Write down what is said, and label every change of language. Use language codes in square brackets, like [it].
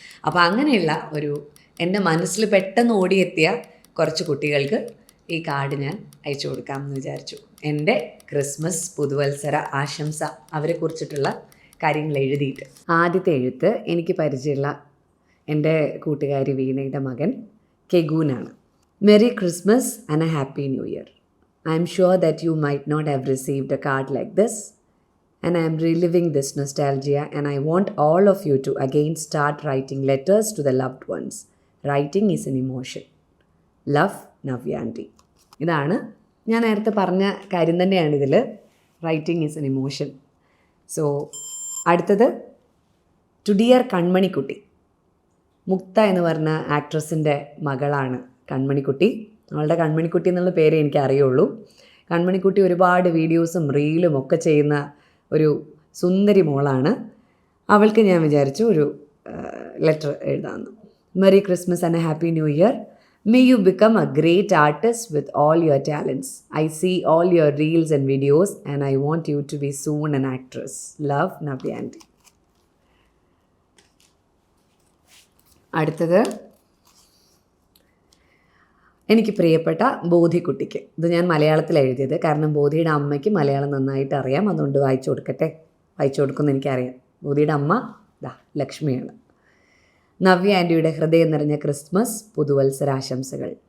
[ml] അപ്പോൾ അങ്ങനെയുള്ള ഒരു എൻ്റെ മനസ്സിൽ പെട്ടെന്ന് ഓടിയെത്തിയ കുറച്ച് കുട്ടികൾക്ക് ഈ കാർഡ് ഞാൻ അയച്ചു കൊടുക്കാമെന്ന് വിചാരിച്ചു. എൻ്റെ ക്രിസ്മസ് പുതുവത്സര ആശംസ അവരെക്കുറിച്ചിട്ടുള്ള കാര്യങ്ങൾ എഴുതിയിട്ട്. ആദ്യത്തെ എഴുത്ത് എനിക്ക് പരിചയമുള്ള എൻ്റെ കൂട്ടുകാരി വീണയുടെ മകൻ കെഗൂനാണ്. [en] Merry Christmas and a happy new year. I am sure that you might not have received a card like this, and I am reliving this nostalgia, and I want all of you to again start writing letters to the loved ones. Writing is an emotion. Love, Navyanti. [ml] ഇതാണ് ഞാൻ നേരത്തെ പറഞ്ഞ കാര്യം തന്നെയാണ് ഇതിൽ. [en] Writing is an emotion. [ml] So അടുത്തത് [en] to dear [ml] കൺമണിക്കുട്ടി. മുക്ത എന്ന് പറഞ്ഞ ആക്ട്രസിൻ്റെ മകളാണ് കൺമണിക്കുട്ടി. അവളുടെ കൺമണിക്കുട്ടി എന്നുള്ള പേരേ എനിക്ക് അറിയുള്ളൂ. കൺമണിക്കുട്ടി ഒരുപാട് വീഡിയോസും റീലും ഒക്കെ ചെയ്യുന്ന ഒരു സുന്ദരി മോളാണ്. അവൾക്ക് ഞാൻ വിചാരിച്ചു ഒരു ലെറ്റർ എഴുതാമെന്ന്. [en] Merry Christmas and a happy new year. May you become a great artist with all your talents. I see all your reels and videos and I want you to be soon an actress. Love, Navyanti. [ml] അടുത്തത് എനിക്ക് പ്രിയപ്പെട്ട ബോധിക്കുട്ടിക്ക്. ഇത് ഞാൻ മലയാളത്തിൽ എഴുതിയത്, കാരണം ബോധിയുടെ അമ്മയ്ക്ക് മലയാളം നന്നായിട്ട് അറിയാം, അതുകൊണ്ട് വായിച്ചു കൊടുക്കുമെന്ന് എനിക്കറിയാം. ബോധിയുടെ അമ്മ ലക്ഷ്മിയാണ്. നവ്യ ആൻറ്റിയുടെ ഹൃദയം നിറഞ്ഞ ക്രിസ്മസ് പുതുവത്സരാശംസകൾ.